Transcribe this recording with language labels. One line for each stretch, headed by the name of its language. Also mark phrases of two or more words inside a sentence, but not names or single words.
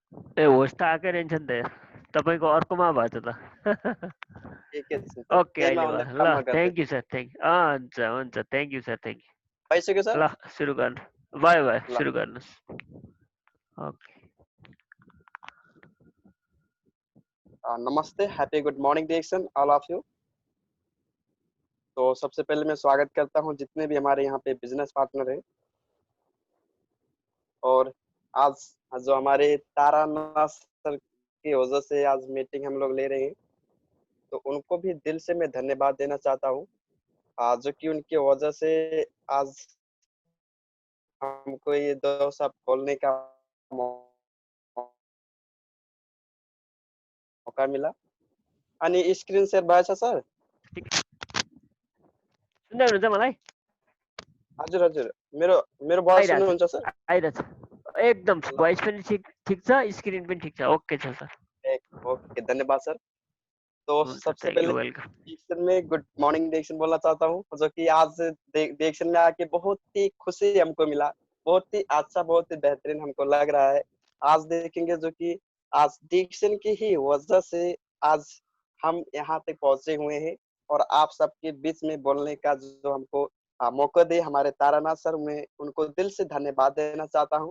Nepali: ए होस् त आएकै रहेछन् त यार, तपाईँको अर्कोमा भएको छ त। एकैछिन सर, ओके यही अहिले मैं भयो ल, नकाममा
English: thank you
Nepali: गर्दैछु। सर, हुन्छ हुन्छ,
English: thank you
Nepali: सर,
English: thank you.
Nepali: भइसक्यो सर? ल सुरु गर्नु, भयो भयो, ल सुरु गर्नुहोस्। ओके। नमस्ते,
English: happy good morning DXN all of you.
Hindi: तो सबसे पहले मैं स्वागत करता हूं जितने भी हमारे यहाँ पे
English: business partner
Hindi: हैं, और आज जो हमारे तारानाथ सर की वजह से आज मीटिंग हम लोग ले रहे हैं, तो उनको भी दिल से मैं धन्यवाद देना चाहता हूँ, जो कि उनकी वजह से आज हमको ये 2 शब्द बोलने का मौका मिला।
Nepali: अनि
English: screen share
Nepali: भएछ सर? सुन्दै हुनुहुन्छ मलाई? हजुर हजुर, मेरो मेरो भएस आइरहेछ, सुन्नुहुन्छ सर? आइरहेछ, एकदम ल भोइस पनि ठिक छ, स्क्रिन पनि ठिक छ, ओके छ सर। ओके, धन्यवाद सर। तो हुन्छ,
Hindi: सबसे
English: थ्याङ्क
Hindi: पहले
English: you, welcome.
Hindi: डिएक्सन में
English: good morning
Hindi: डिएक्सन बोलना चाहता हूँ, जो कि आज डिएक्सन में आके बहुत ही खुशी हमको मिला, बहुत ही अच्छा, बहुत ही बेहतरीन हमको लग रहा है। आज देखेंगे जो कि आज डिएक्सन की ही वजह से आज हम यहाँ तक पहुंचे हुए हैं, और आप सबके बीच में बोलने का जो हमको मौका दे हमारे तारानाथ सर, मैं उनको दिल से धन्यवाद देना चाहता हूँ।